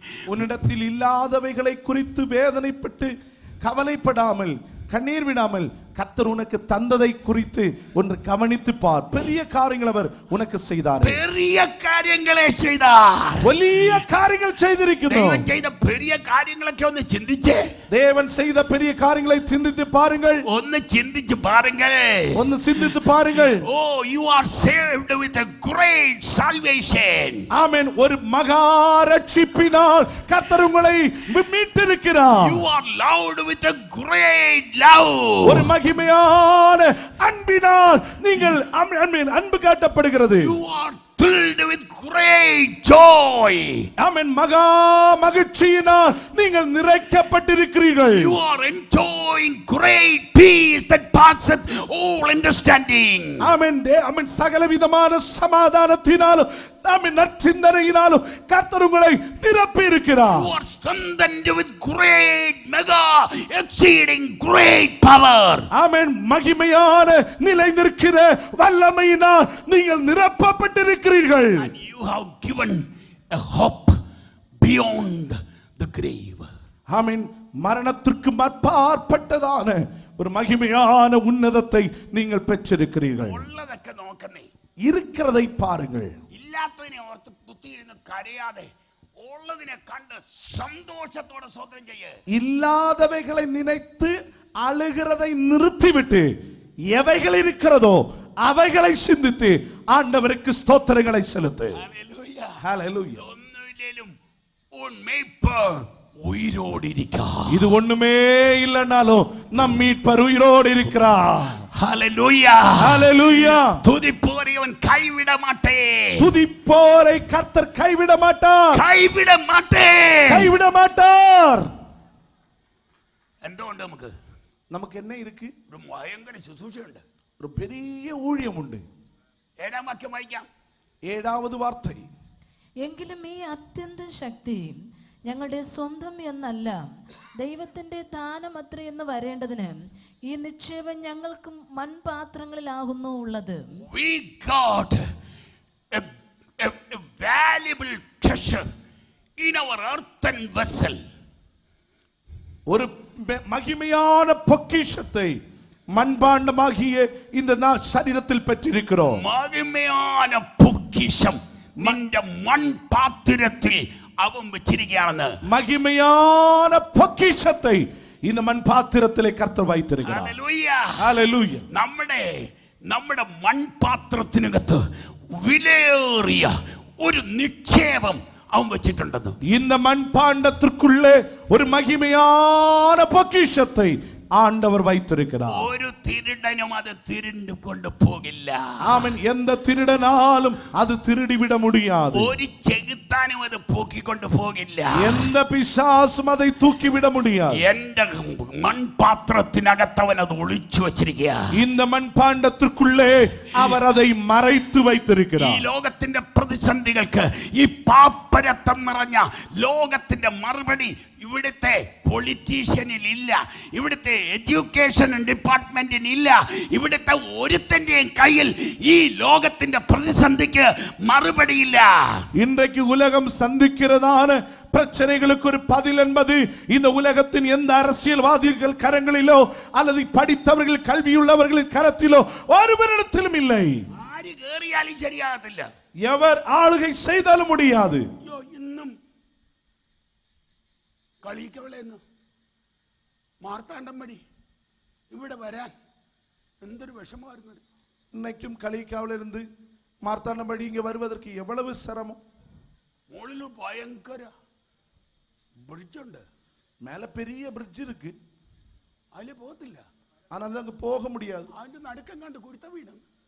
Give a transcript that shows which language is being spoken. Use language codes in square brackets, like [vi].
[ta] உன்னிடத்தில் இல்லாதவைகளை குறித்து வேதனைப்பட்டு கவலைப்படாமல் கண்ணீர் விடாமல் கர்த்தர் உனக்கு தந்ததை குறித்து ஒன்று கவனித்து பார். பெரிய காரியங்கள் அவர் உனக்கு செய்தார். பெரிய காரியங்களை செய்தார். [ml] വലിയ കാര്യങ്ങൾ ചെയ്തിരിക്കുന്നു. ദൈവം ചെയ്ത പെരിയ കാര്യങ്ങളൊക്കെ ഒന്ന് ചിന്തിച്ചേ. [ta] தேவன் செய்த பெரிய காரியங்களை சிந்தித்து பாருங்கள். [ml] ഒന്ന് ചിന്തിച്ചു [ta] பாருங்கள். [ml] ഒന്ന് [ta] சிந்தித்து பாருங்கள். [en] Oh, you are saved with a great salvation. [ta] ஆமென். ஒரு மகா ரட்சிப்பினால் கர்த்தர் உங்களை மீட்டிருக்கிறார். [en] You are loved with a great love. [ta] ஒரு மகிமையான அன்பினால் நீங்கள் அன்பு காட்டப்படுகிறது. [en] You are filled with great joy. [ta] ஆமென். மகா மகிழ்ச்சியினால் நீங்கள் நிறைக்கப்பட்டிருக்கிறீர்கள். [en] You are enjoying great peace that passeth all understanding. [ta] ஆமென். ஆமென். சகலவிதமான சமாதானத்தினாலும் ஆமென் நற்சிந்தனையினாலும் கர்த்தர் உங்களை நிரப்பி இருக்கிறார். [en] You are strengthened with great mega exceeding great power. [ta] ஆமென். மகிமையான நிலை நிற்கிற வல்லமையினால் நீங்கள் நிரப்பப்பட்டிருக்கிறீர்கள். [en] And you have given a hope beyond the grave. [ta] ஆமென். மரணத்திற்கு அப்பாற்பட்டதான ஒரு மகிமையான உன்னதத்தை நீங்கள் பெற்றிருக்கிறீர்கள். [ml] உள்ளதக்க നോക്കണേ. [ta] இருக்கிறதை பாருங்கள். [ml] ഇല്ലാത്തതിനെ ഓർത്ത് കുത്തിയിരുന്ന് കരയാതെ ഉള്ളതിനെ കണ്ട് സന്തോഷത്തോടെ സ്തോത്രം ചെയ്യ്. [ta] இல்லாதவைகளை நினைத்து அழுகிறதை நிறுத்திவிட்டு எவைகள் இருக்கிறதோ அவைகளை சிந்தித்து ஆண்டவருக்கு ஸ்தோத்திரங்களை செலுத்து. [ml] ഹല്ലേലൂയ. [ta] ஹல்லேலூயா. [ml] ഒന്നുമില്ലേലും [ta] ഉൻ മേய்ப்பர் உயிரோடு இருக்கிறார். இது ஒண்ணுமே இல்லனாலும் நம் மீட்பர் உயிரோடு இருக்கிறார். ஹல்லேலூயா. ஹல்லேலூயா. துதிப்போரை அவன் கைவிட மாட்டேன். துதிப்போரை கர்த்தர் கைவிட மாட்டார். கைவிட மாட்டேன். கைவிட மாட்டார். [ml] എന്തുകൊണ്ട് [ta] நமக்கு என்ன இருக்கு? [ml] ഒരു ഭയങ്കര ശുശ്രൂഷയുണ്ട്. [ta] ஒரு பெரிய ஊழியம் உண்டு. [ml] 7-ാം വാക്യം വായിക്കാം. [ta] 7வது வார்த்தை. [ml] എങ്കിലും ഈ അത്യന്ത ശക്തി ഞങ്ങളുടെ സ്വന്തം എന്നല്ല, ദൈവത്തിന്റെ ദാനമത്രേ എന്ന് വരേണ്ടതിന് ഈ നിക്ഷേപം ഞങ്ങൾക്ക് മൺപാത്രങ്ങളിലാകുന്നു ഉള്ളത്. [en] We got a valuable treasure in our earthen vessel. [ta] ஒரு மகிமையான பொக்கிஷத்தை மண்பாண்டமாகிய இந்த சரீரத்தில் பெற்றிருக்கிறோம். மகிமையான பொக்கிஷம் [ml] നിന്റെ മൺപാത്രത്തിൽ അവൻ വെച്ചിരിക്കുകയാണെന്ന്. [ta] மகிமையான பொக்கிஷத்தை இந்த மண்பாத்திரத்திலே கர்த்தர் வைத்திருக்கிறார். [ml] ഹല്ലേലൂയ. ഹല്ലേലൂയ. നമ്മുടെ മൺപാത്രത്തിനകത്ത് വിലയേറിയ ഒരു നിക്ഷേപം അവൻ വെച്ചിട്ടുണ്ടെന്ന്. [ta] இந்த மண்பாண்டத்திற்குள்ளே ஒரு மகிமையான பொக்கிஷத்தை ஆண்டவர் வைத்திருக்கிறார். [ml] ഒരു [ta] திருடனும் அது திருண்டு கொண்டு போகிല്ല. ஆமென். எந்த திருடனாலும் அது திருடி விட முடியாது. [ml] ഒരു ചെകുത്താനും അത് പോക്കിക്കൊണ്ട് പോകില്ല. [ta] எந்த பிசாசும் அதை தூக்கி விட முடியாது. [ml] എന്റെ മൺപാത്രത്തിനകത്ത് അവൻ അത് ഒളിച്ചു വച്ചിരിക്കുക. [ta] இந்த மண்பாண்டத்திற்குள்ளே அவர் அதை மறைத்து [ml] ഈ [ta] வைத்திருக்கிறார். [ml] ലോകത്തിന്റെ പ്രതിസന്ധികൾക്ക്, ഈ പാപ്പരത്തം നിറഞ്ഞ ലോകത്തിന്റെ മറുപടി ഇവിടുത്തെ പൊളിറ്റീഷ്യനിൽ ഇല്ല, ഇവിടുത്തെ എഡ്യൂക്കേഷൻ ഡിപ്പാർട്ട്മെന്റിന് ഇല്ല, ഇവിടുത്തെ ഒരുത്തന്റെയും കയ്യിൽ ഈ ലോകത്തിന്റെ പ്രതിസന്ധിക്ക് [ta] மறுபடியில்ல. இன்றைக்கு உலகம் சந்திக்கிறதான பிரச்சனைகளுக்கு ஒரு பதில் என்பது இந்த உலகத்தின் எந்த அரசியல்வாதிகள் கரங்களிலோ அல்லது படித்தவர்கள் கல்வியுள்ளவர்களின் கரத்திலோ ஒருவரிடத்திலும் இல்லை. [ml] ആര് കേറിയാലും ശരിയാകത്തില്ല. [ta] எவர் ஆளுகை செய்தாலும் முடியாது. [ml] ഇന്നും കളിക്കവളെന്ന് മാർത്താണ്ഡമ്പടി ഇവിടെ വരാൻ എന്തൊരു വിഷമമായിരുന്നു. [ta] இன்னைக்கும் களிக்காவிலிருந்து மார்த்தாண்டம்படி இங்க வருவதற்கு எவ்வளவு சிரமம். [ml] മുകളിൽ ഭയങ്കര ബ്രിഡ്ജുണ്ട്. [ta] மேல பெரிய பிரிட்ஜ் இருக்கு. [ml] അതിൽ പോകത്തില്ല. [ta] ஆனால் அங்க போக முடியாது. [ml] അതിന്റെ നടുക്കം കണ്ട് കുഴിത്ത വീണെന്ന്.